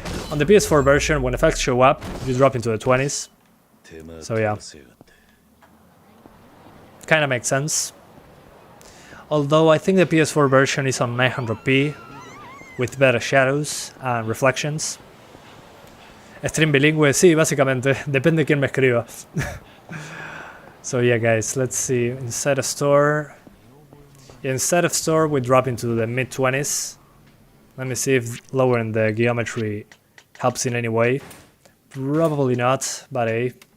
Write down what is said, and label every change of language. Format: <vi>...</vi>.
<en>On the PS4 version, when effects show up, you drop into the 20s. So yeah. Kinda makes sense. Although I think the PS4 version is on 900p, with better shadows and reflections.</en> <es>Stream bilingüe, sí, básicamente, depende de quién me escriba.</es> <en>So yeah guys, let's see, inside of store, we drop into the mid-20s. Let me see if lowering the geometry helps in any way. Probably not, but hey.</en>